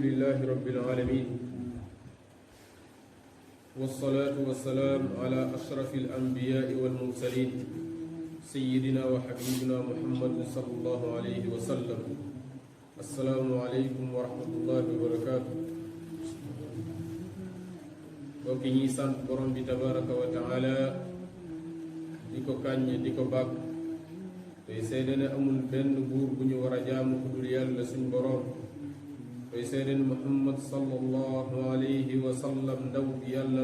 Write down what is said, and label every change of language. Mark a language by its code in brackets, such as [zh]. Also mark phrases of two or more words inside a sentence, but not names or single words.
[ar] لله رب العالمين والصلاة والسلام على أشرف الأنبياء والمرسلين سيدنا وحبيبنا محمد صلى الله عليه وسلم. السلام عليكم ورحمة الله وبركاته. [wo] mbokk ñi sant borom bi [ar] تبارك وتعالى [wo] di ko kàññ di ko bàkk tey seede ne amul benn buur bu ñu war a jaamu ku dul yàlla suñ borom tey seede ne muhammad [ar] صلى الله عليه وسلم [wo] ndaw bi yàlla